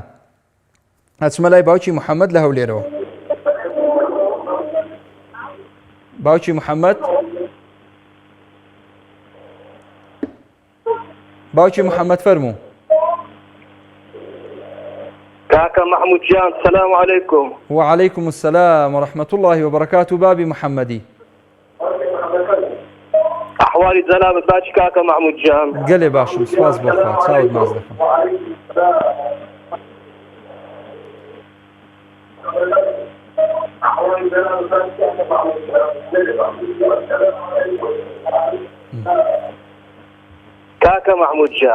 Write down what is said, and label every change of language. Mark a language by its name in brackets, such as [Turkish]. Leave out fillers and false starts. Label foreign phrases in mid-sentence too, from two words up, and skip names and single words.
[Central Kurdish] ئەچمە لای باوکی محەممەد لە هەولێرەوە. باوکی محەممەد باوکی محەممەد فەرموو. کاکە محمود جان [Arabic] سلام علیکم. وعليكم السلام ورحمة الله وبركاته. [Central Kurdish] بابي محمدي ئەحوالی جەنابەت باچی کاکە محمود جان گەلێ باشم سپاس بۆ خوا چاوت ماز دەکەم. کاکە محمود جان